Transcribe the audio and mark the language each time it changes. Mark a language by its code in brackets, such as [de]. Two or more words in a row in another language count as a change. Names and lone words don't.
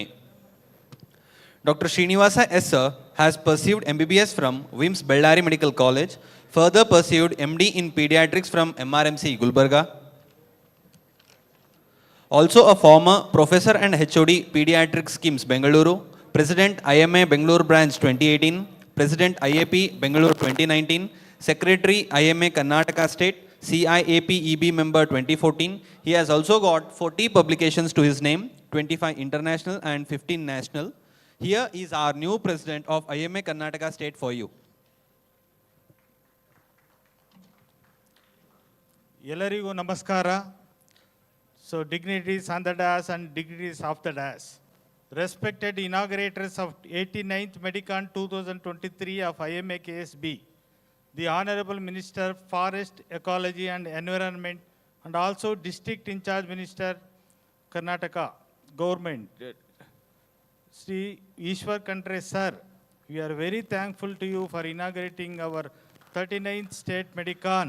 [en] Dr. Srinivasa S. Sir has pursued MBBS from WIMS Bellary Medical College, further pursued MD in Pediatrics from MRMC Gulbarga. Also a former Professor and HOD Pediatrics KIMS Bengaluru, President IMA Bengaluru Branch 2018, President IAP Bengaluru 2019, Secretary IMA Karnataka State, CIAP EB member 2014. He has also got 40 publications to his name, 25 international and 15 national. Here is our new President of IMA Karnataka State for you. [kn] ಎಲ್ಲರಿಗೂ ನಮಸ್ಕಾರ. [en] So dignitaries on the dais and dignitaries off the dais. Respected inaugurators of 89th MEDICON 2023 of IMA KSB, the Honorable Minister Forest, Ecology and Environment and also District in Charge Minister Karnataka Government, Sri Ishwar Khandre Sir, we are very thankful to you for inaugurating our 39th State MEDICON.